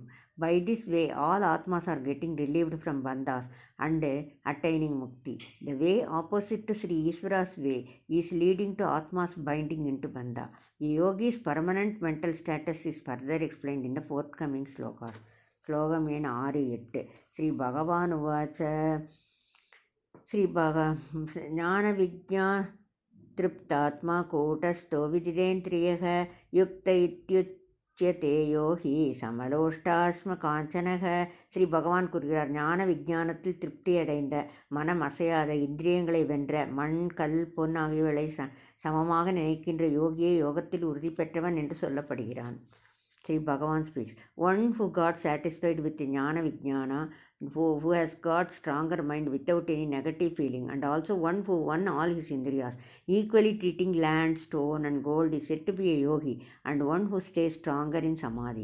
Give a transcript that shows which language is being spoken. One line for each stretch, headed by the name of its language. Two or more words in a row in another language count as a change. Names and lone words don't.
English: By this way, all Atmas are getting relieved from bandhas and attaining mukti. The way opposite to Sri Iswara's way is leading to Atmas binding into bandha. A yogi's permanent mental status is further explained in the forthcoming slokas.
Sanskrit: Slokam 6-8 श्री भगवान् उवाच ज्ञानविज्ञा तृप्तात्मा कूटस्थो विजितेन्द्रियः युक्त इत्युच्यते योगी समलोष्टास्म काञ्चनः.
Tamil: ஸ்ரீ பகவான் கூறுகிறார், ஞான விஞ்ஞானத்தில் திருப்தியடைந்த, மனம் அசையாத, இந்திரியங்களை வென்ற, மண் கல் பொன் ஆகியவர்களை சமமாக நினைக்கின்ற யோகியே யோகத்தில் உறுதி பெற்றவன் என்று சொல்லப்படுகிறான்.
English: Sri Bhagavan speaks, one who got satisfied with
Sanskrit: ज्ञान विज्ञान,
English: who has got stronger mind without any negative feeling, and also one who won all his indriyas, equally treating land, stone and gold, is said to be a yogi, and one who stays stronger in samadhi.